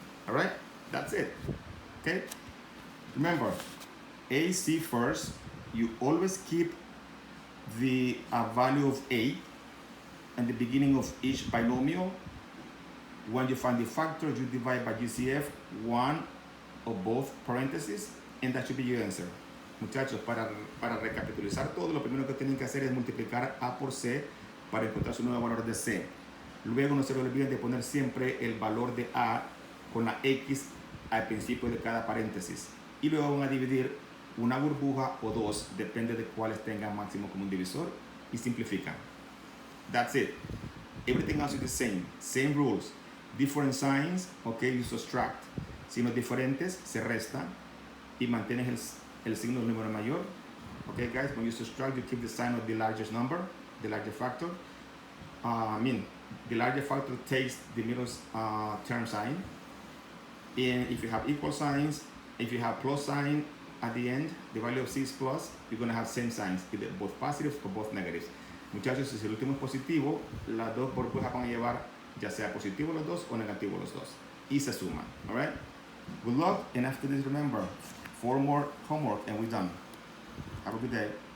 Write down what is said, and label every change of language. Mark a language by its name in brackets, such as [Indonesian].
[English] All right? That's it. Okay? Remember, AC first. You always keep the value of A at the beginning of each binomial. When you find the factor, you divide by GCF, one of both parentheses, and that should be your answer. [Spanish] Muchachos, para recapitulizar todo, lo primero que tienen que hacer es multiplicar A por C para encontrar su nuevo valor de C. Luego no se le olviden de poner siempre el valor de A con la X al principio de cada paréntesis. Y luego van a dividir una burbuja o dos, depende de cuáles tengan máximo común divisor, y simplifican. [English] That's it. Everything else is the same. Same rules. Different signs, okay, you subtract. [Spanish] Signos diferentes, se resta, y mantienes el signo del número mayor. [English] Okay, guys, when you subtract, you keep the sign of the largest number, the larger factor. The larger factor takes the middle term sign. And if you have equal signs, if you have plus sign at the end, the value of C is plus, you're going to have same signs, either both positives or both negatives. [Spanish] Muchachos, si el último es positivo, las dos burbujas van a llevar ya sea positivo los dos o negativo los dos. Y se suman, [English] all right? Good luck, and after this, remember, 4 more homework and we're done. Have a good day.